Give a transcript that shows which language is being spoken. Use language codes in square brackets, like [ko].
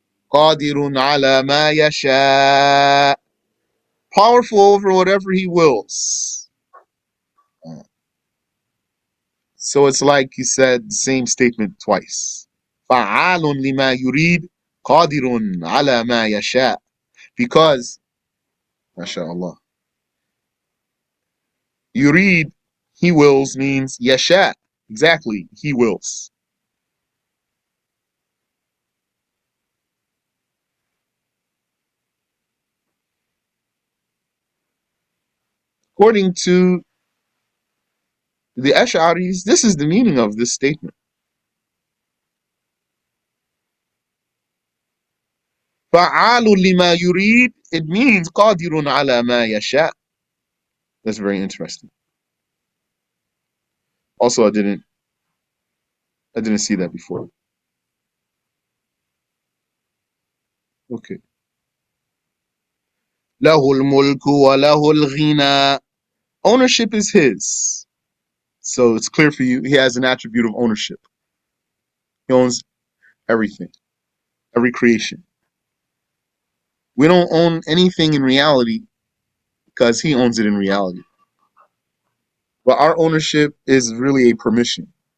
[ar] قادر على ما يشاء, [en] powerful over whatever he wills. So it's like he said the same statement twice. [ar] فعال لما يريد قادر على ما يشاء. [en] Because, mashallah, yurid, he wills, means yasha, exactly, he wills. According to the Ash'aris, this is the meaning of this statement. [ar] فَعَالٌ لِمَا يُرِيد, [en] it means [ar] قَادِرٌ عَلَى مَا يَشَاء. [en] That's very interesting. Also, I didn't see that before. Okay. [ar] لَهُ الْمُلْكُ وَلَهُ الْغِنَى, [en] ownership is his. So it's clear for you, he has an attribute of ownership. He owns everything, every creation. We don't own anything in reality because he owns it in reality. But our ownership is really a permission.